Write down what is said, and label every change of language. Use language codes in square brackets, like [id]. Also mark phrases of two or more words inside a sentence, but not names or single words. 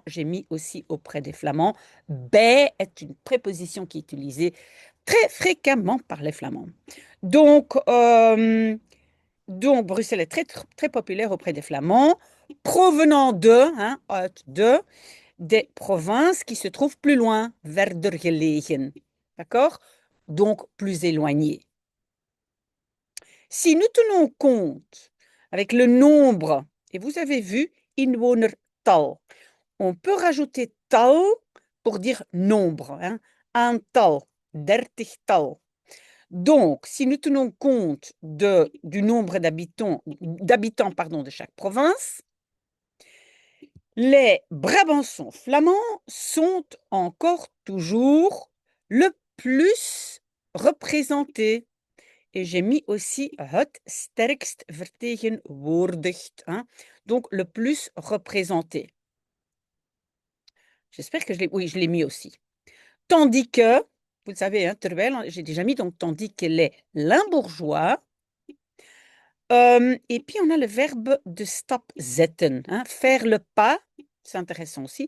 [fr] J'ai mis aussi auprès des Flamands. Bij est une préposition qui est utilisée très fréquemment par les Flamands. Donc Bruxelles est très, très populaire auprès des Flamands, provenant de, des provinces qui se trouvent plus loin, [nl] verder gelegen. [fr] D'accord? Donc plus éloignées. Si nous tenons compte avec le nombre, et vous avez vu, inwonertal, on peut rajouter tal pour dire nombre, hein, [nl] aantal, dertigtal. [fr] Donc, si nous tenons compte du nombre d'habitants de chaque province, les Brabançons flamands sont encore toujours le plus représentés. Et j'ai mis aussi [nl] het sterkst vertegenwoordigd, [fr] hein, donc le plus représenté. J'espère que oui, je l'ai mis aussi. Tandis que, vous le savez, hein, terwijl, j'ai déjà mis, donc tandis que les Limbourgeois. Et puis on a le verbe [nl] de stap zetten, [fr] hein, faire le pas, c'est intéressant aussi.